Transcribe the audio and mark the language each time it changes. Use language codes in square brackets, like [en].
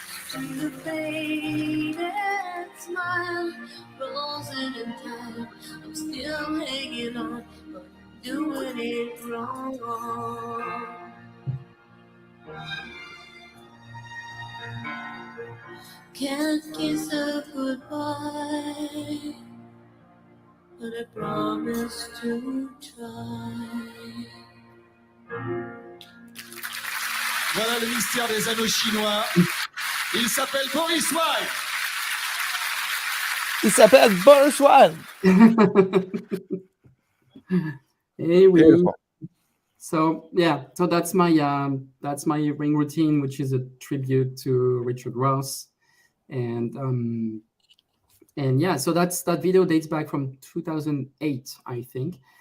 [en] To the faded smile, frozen in time, I'm still hanging on, but doing it wrong. Can't kiss her goodbye, but I promise to try. [fr] Voilà le mystère des anneaux chinois. Il s'appelle Boris Wilde. Il s'appelle Boris Wilde. [en] Hey, we. Beautiful. So yeah, so that's my ring routine, which is a tribute to Richard Ross, and yeah, so that video dates back from 2008, I think.